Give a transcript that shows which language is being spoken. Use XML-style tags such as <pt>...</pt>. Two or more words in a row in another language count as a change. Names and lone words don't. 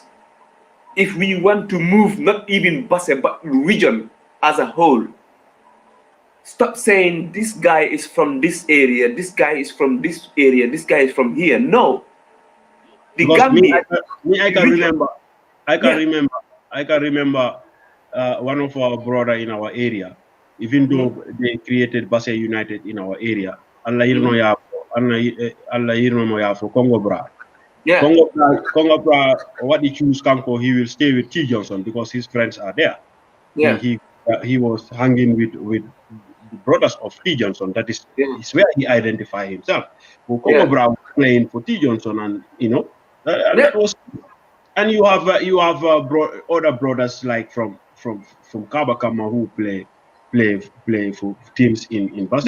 <en>If we want to move not even Base but region as a whole, stop saying this guy is from this area, this guy is from this area, this guy is from here. No. The Because Gambia, I the can region. remember, I can Yeah. remember, I can remember one of our brother in our area, even Mm, though they created Base United in our area. Allah mm,</en> <ff>yirno ya Allah yirno mo ya for Congo Bra.</ff> <en>yeah. Congo Bra, what he choose Kanko, he will stay with T Johnson because his friends are there. Yeah. He was hanging with the brothers of T Johnson. That Yeah. is where he identified himself. But Congo Yeah. Bra was playing for T Johnson, and and Yeah. that was. And you have other brothers like from Kabakama who play for teams in Base.</en>